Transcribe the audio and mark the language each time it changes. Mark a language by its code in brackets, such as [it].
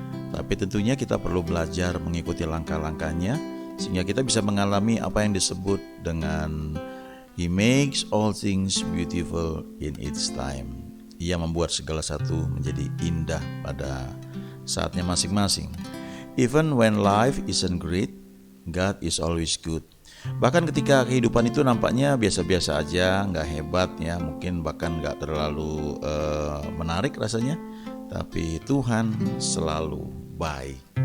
[id] Tapi tentunya kita perlu belajar mengikuti langkah-langkahnya, sehingga kita bisa mengalami apa yang disebut dengan [en] He makes all things beautiful in its time. [id] Ia membuat segala satu menjadi indah pada saatnya masing-masing. [en] Even when life isn't great, God is always good. [id] Bahkan ketika kehidupan itu nampaknya biasa-biasa aja, gak hebat ya, mungkin bahkan gak terlalu menarik rasanya, tapi Tuhan selalu baik.